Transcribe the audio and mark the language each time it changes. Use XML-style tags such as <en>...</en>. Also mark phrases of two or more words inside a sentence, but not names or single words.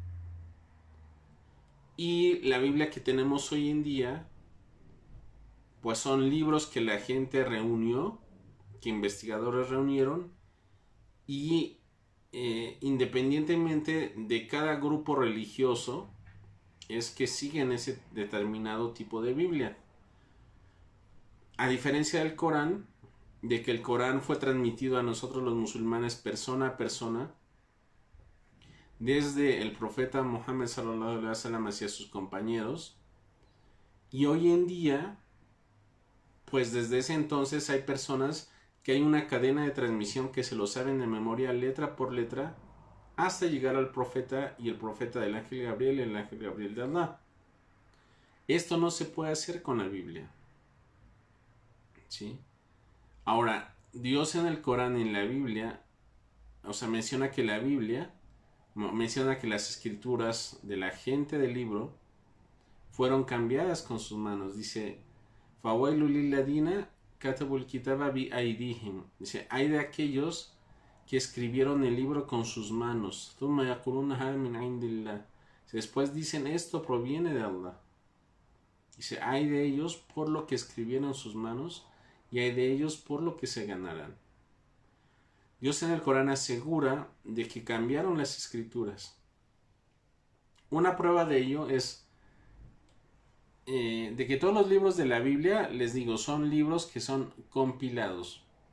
<es>Y la Biblia que tenemos hoy en día, pues son libros que la gente reunió, que investigadores reunieron, y independientemente de cada grupo religioso, es que siguen ese determinado tipo de Biblia. A diferencia del Corán, de que el Corán fue transmitido a nosotros los musulmanes persona a persona, desde el profeta Muhammad</es> <ar>صلى الله عليه وسلم</ar> <es>hacia sus compañeros, y hoy en día, pues desde ese entonces hay personas que hay una cadena de transmisión que se lo saben de memoria letra por letra hasta llegar al profeta, y el profeta del ángel Gabriel y el ángel Gabriel de Allah. Esto no se puede hacer con la Biblia, ¿sí? Ahora, Dios en el Corán y en la Biblia, o sea, menciona que la Biblia, menciona que las escrituras de la gente del libro fueron cambiadas con sus manos. Dice,</es> <ar>فويل للذين يكتبون الكتاب بأيديهم.</ar> <es>Dice, hay de aquellos que escribieron el libro con sus manos.</es> <ar>ثم يقولون هذا من عند الله.</ar> <es>Después dicen, esto proviene de Allah. Dice, hay de ellos por lo que escribieron sus manos, y hay de ellos por lo que se ganarán. Dios en el Corán asegura de que cambiaron las escrituras. Una prueba de ello es de que todos los libros de la Biblia, les digo, son libros que son compilados.</es>